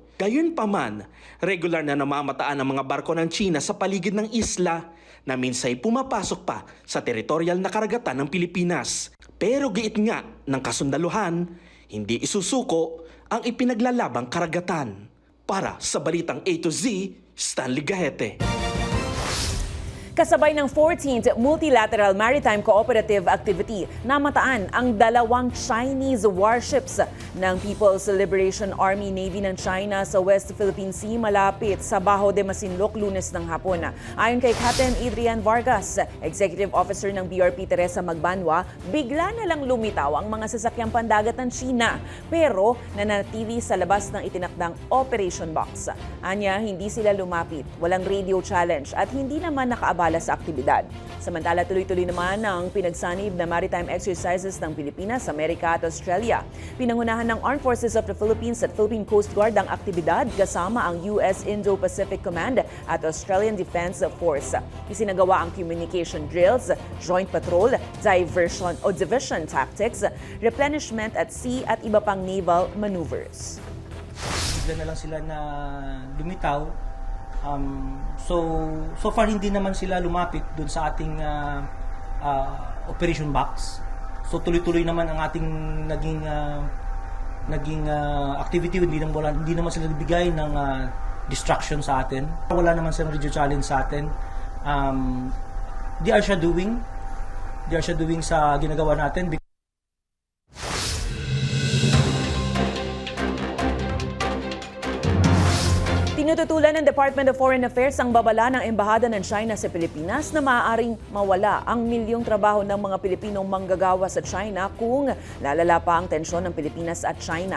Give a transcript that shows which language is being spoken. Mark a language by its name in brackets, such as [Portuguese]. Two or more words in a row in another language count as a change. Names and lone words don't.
[Filipino] Gayunpaman, regular na namamataan ang mga barko ng China sa paligid ng isla na minsay pumapasok pa sa teritorial na karagatan ng Pilipinas. Pero giit nga ng kasundaluhan, hindi isusuko ang ipinaglalabang karagatan. Para sa Balitang A to Z, Stanley Gahete. Kasabay ng 14th Multilateral Maritime Cooperative Activity, namataan ang 2 [English] Chinese warships [Filipino] ng People's Liberation Army Navy ng China sa West Philippine Sea malapit sa Bajo de Masinloc Lunes ng hapon. Ayon kay Captain Adrian Vargas, Executive Officer ng BRP Teresa Magbanwa, bigla na lang lumitaw ang mga sasakyang pandagat ng China pero nanatili sa labas ng itinakdang [English] Operation Box. [Filipino] Anya, hindi sila lumapit, walang [English] radio challenge [Filipino] at hindi naman nakaabala sa aktibidad. Samantala, tuloy-tuloy naman ang pinagsanib na [English] maritime exercises [Filipino] ng Pilipinas, Amerika at Australia. Pinangunahan ng Armed Forces of the Philippines at Philippine Coast Guard ang aktibidad kasama ang US Indo-Pacific Command at Australian Defense Force. Isinagawa ang [English] communication drills, joint patrol, diversion [Filipino] o [English] division tactics, replenishment at sea [Filipino] at iba pang [English] naval maneuvers. [Filipino] Bigla na lang sila na lumitaw. [English] So far [Filipino] hindi naman sila lumapit dun sa ating [English] operation box. [Filipino] So tuloy-tuloy naman ang ating naging activity. Hindi naman sila bigay ng distraction sa atin. Wala naman silang [English] radio challenge [Filipino] sa atin. [English] They are shadowing [Filipino] sa ginagawa natin. Tinututulan ng Department of Foreign Affairs ang babala ng Embahada ng China sa Pilipinas na maaaring mawala ang milyong trabaho ng mga Pilipinong manggagawa sa China kung lalala pa ang tensyon ng Pilipinas at China.